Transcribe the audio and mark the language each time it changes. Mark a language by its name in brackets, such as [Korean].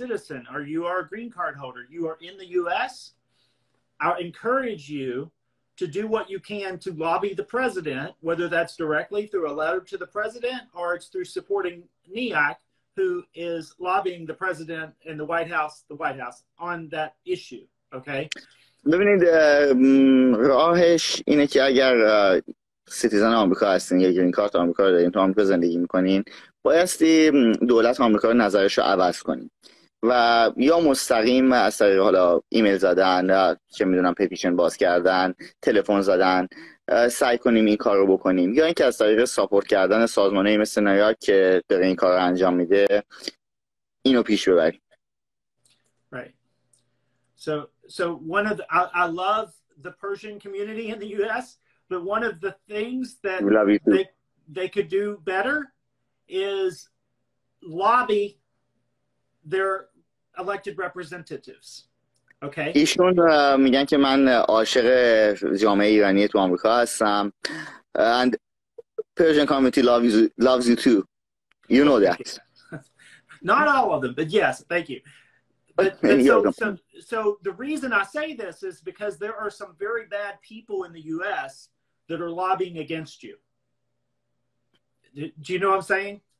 [English] citizen or you are a green card holder, you are in the U.S., I encourage you to do what you can to lobby the president, whether that's directly through a letter to the president or it's through supporting NIAC, who is lobbying the president and the White House on that issue. Okay? [Persian] ببینید راهش اینه که اگر سیتیزن آمریکا هستین یا گرین کارت آمریکا رو دارین، تو آمریکا زندگی میکنین، بایستی دولت آمریکا رو نظرش رو عوض کنین و یا مستقیم از طریق حالا ایمیل زدن، چه میدونم پتیشن باز کردن، تلفن زدن، سعی کنیم این کار رو بکنیم، یا اینکه از طریق ساپورت کردن سازمانهایی مثل نایاک که داره این کار رو انجام میده اینو پیش ببریم. [English] Right. So one of I love the Persian community in the US, but one of the things that they could do better is lobby their elected representatives. Okay? [Persian] ایشون میگن که من عاشق جامعه ایرانی تو آمریکا هستم. [English] And Persian community loves you too. You know that. Not all of them, but yes, thank you. But so the reason I say this is because there are some very bad people in the U.S. that are lobbying against you. Do you know what I'm saying?